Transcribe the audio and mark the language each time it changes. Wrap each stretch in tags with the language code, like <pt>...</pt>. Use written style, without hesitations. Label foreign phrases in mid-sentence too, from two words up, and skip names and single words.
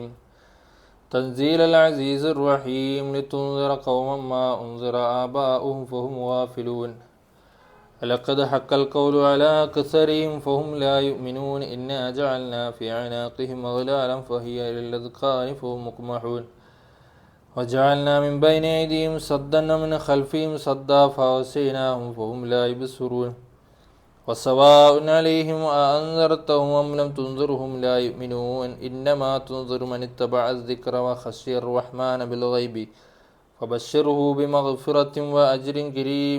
<ar>تنزيل العزيز الرحيم. لتنذر قوما ما أنذر آباؤهم فهم غافلون. لقد حق القول على أكثرهم فهم لا يؤمنون. إنا جعلنا في أعناقهم أغلالا فهي إلى الأذقان فهم مقمحون. وجعلنا من بين أيديهم سدا ومن خلفهم سدا فأغشيناهم فهم لا يبصرون. وسواء عليهم أأنذرتهم أم لم تنذرهم لا يؤمنون. إنما تنذر من اتبع الذكر وخشي الرحمن بالغيب فبشره بمغفرة وأجر كريم.</ar>